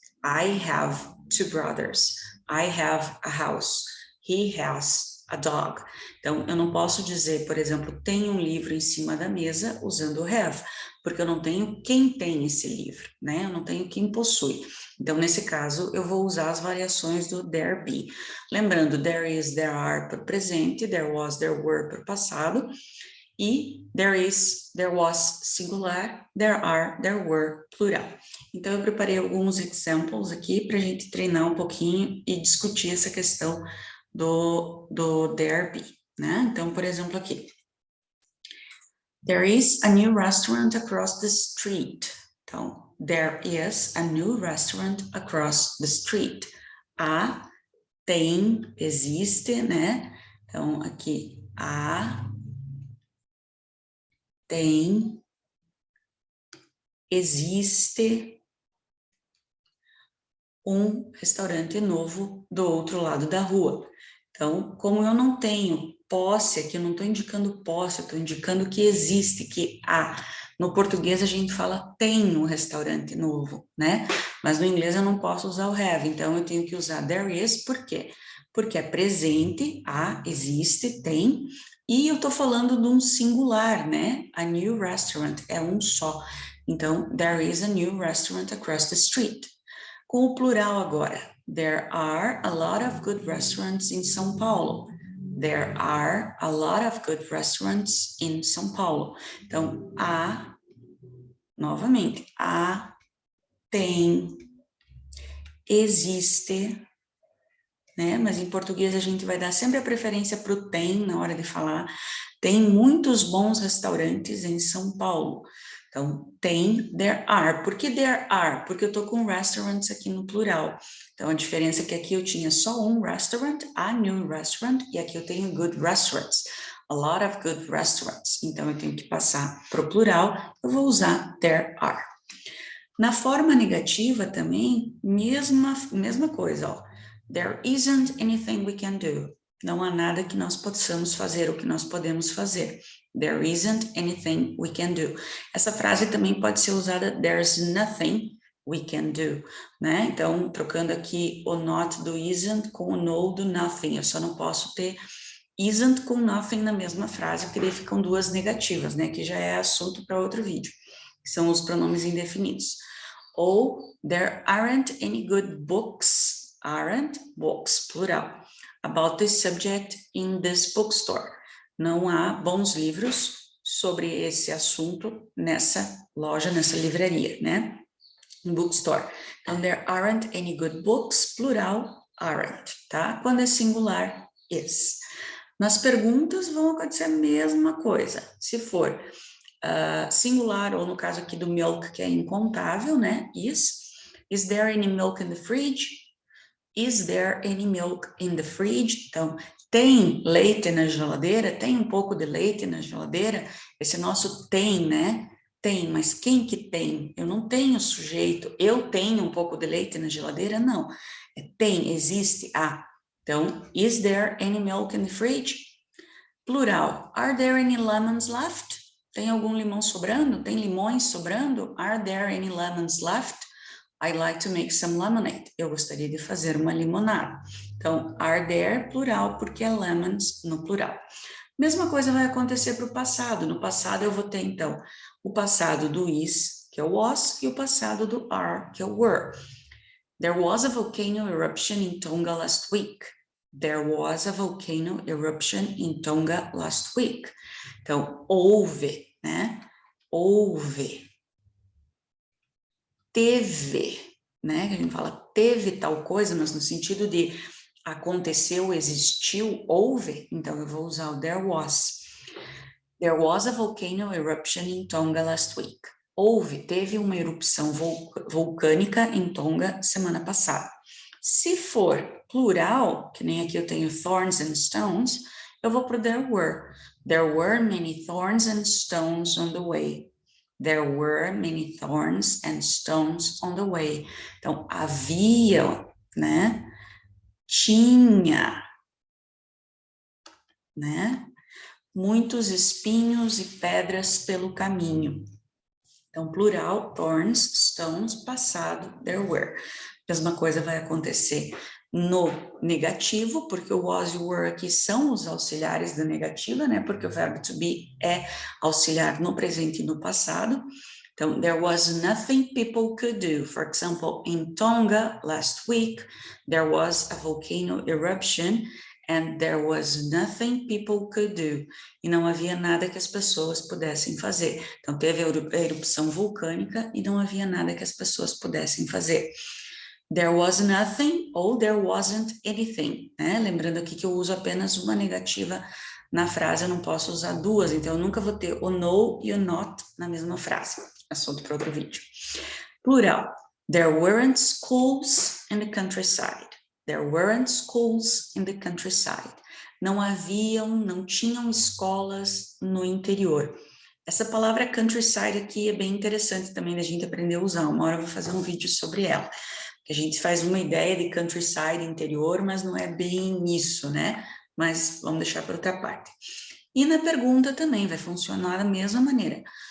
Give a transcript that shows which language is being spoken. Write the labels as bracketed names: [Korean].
[English] I have two brothers. I have a house. He has a dog. [Portuguese] Então, eu não posso dizer, por exemplo, tem um livro em cima da mesa usando o have, porque eu não tenho quem tem esse livro, né? Eu não tenho quem possui. Então, nesse caso, eu vou usar as variações do there be. Lembrando, there is, there are para o presente, there was, there were para o passado, e there is, there was singular, there are, there were plural. Então, eu preparei alguns examples aqui para a gente treinar um pouquinho e discutir essa questão do there be, né? Então, por exemplo, aqui. [English] There is a new restaurant across the street. Então, there is a new restaurant across the street. [Portuguese] Tem, existe, né? Então, aqui, tem, existe um restaurante novo do outro lado da rua. Então, como eu não tenho posse aqui, eu não estou indicando posse, eu estou indicando que existe, que há. No português a gente fala tem um restaurante novo, né? Mas no inglês eu não posso usar o have, então eu tenho que usar there is, por quê? Porque é presente, há, existe, tem, e eu estou falando de um singular, né? A new restaurant é um só. [English] Então, there is a new restaurant across the street. [Portuguese] Com o plural agora. [English] There are a lot of good restaurants in São Paulo. There are a lot of good restaurants in São Paulo. [Portuguese] Então, novamente, tem, existe, né? Mas em português a gente vai dar sempre a preferência para o tem na hora de falar. Tem muitos bons restaurantes em São Paulo. Então, there are. Por que there are? Porque eu estou com restaurants aqui no plural. Então, a diferença é que aqui eu tinha só um restaurant, [English] a new restaurant, [Portuguese] e aqui eu tenho good restaurants. [English] A lot of good restaurants. [Portuguese] Então, eu tenho que passar para o plural, eu vou usar there are. Na forma negativa também, mesma coisa, ó. [English] There isn't anything we can do. [Portuguese] Não há nada que nós possamos fazer, o que nós podemos fazer. [English] There isn't anything we can do. [Portuguese] Essa frase também pode ser usada, [English] there's nothing we can do, [Portuguese] né? Então, trocando aqui o not do isn't com o no do nothing. Eu só não posso ter isn't com nothing na mesma frase, porque daí ficam duas negativas, né? Que já é assunto para outro vídeo, que são os pronomes indefinidos. [English] Ou, there aren't any good books, aren't books, plural, about this subject in this bookstore. [Portuguese] Não há bons livros sobre esse assunto nessa loja, nessa livraria, né? [English] Bookstore. Então, there aren't any good books, plural, aren't, tá? [Portuguese] Quando é singular, is. Nas perguntas vão acontecer a mesma coisa. Se for singular, ou no caso aqui do milk, que é incontável, né? [English] Is there any milk in the fridge? Is there any milk in the fridge? [Portuguese] Então, tem leite na geladeira? Tem um pouco de leite na geladeira? Esse nosso tem, né? Tem, mas quem que tem? Eu não tenho sujeito. Eu tenho um pouco de leite na geladeira? Não. Tem, existe, há. [English] Então, is there any milk in the fridge? Plural. Are there any lemons left? [Portuguese] Tem algum limão sobrando? Tem limões sobrando? [English] Are there any lemons left? I'd like to make some lemonade. [Portuguese] Eu gostaria de fazer uma limonada. Então, are there, plural, porque é lemons no plural. Mesma coisa vai acontecer para o passado. No passado eu vou ter, então, o passado do is, que é o was, e o passado do are, que é o were. [English] There was a volcano eruption in Tonga last week. There was a volcano eruption in Tonga last week. [Portuguese] Então, houve, né? Houve. Teve, né? A gente fala teve tal coisa, mas no sentido de aconteceu, existiu, houve. Então, eu vou usar o [English] there was. There was a volcano eruption in Tonga last week. [Portuguese] teve uma erupção vulcânica em Tonga semana passada. Se for plural, que nem aqui eu tenho thorns and stones, eu vou para o there were. [English] There were many thorns and stones on the way. There were many thorns and stones on the way. [Portuguese] Então, havia, né? Tinha, né? Muitos espinhos e pedras pelo caminho. Então, plural, thorns, stones, passado, there were. Mesma coisa vai acontecer no negativo, porque o was e o were aqui são os auxiliares da negativa, né? Porque o verbo to be é auxiliar no presente e no passado. [English] Então, there was nothing people could do. For example, in Tonga last week, there was a volcano eruption and there was nothing people could do. [Portuguese] E não havia nada que as pessoas pudessem fazer. Então, teve a erupção vulcânica e não havia nada que as pessoas pudessem fazer. [English] There was nothing ou there wasn't anything, né? [Portuguese] Lembrando aqui que eu uso apenas uma negativa na frase, eu não posso usar duas, então eu nunca vou ter o no e o not na mesma frase. Assunto para outro vídeo. Plural. [English] There weren't schools in the countryside. There weren't schools in the countryside. [Portuguese] Não tinham escolas no interior. Essa palavra countryside aqui é bem interessante também da gente aprender a usar. Uma hora eu vou fazer um vídeo sobre ela. A gente faz uma ideia de countryside interior, mas não é bem isso, né? Mas vamos deixar para outra parte. E na pergunta também vai funcionar da mesma maneira.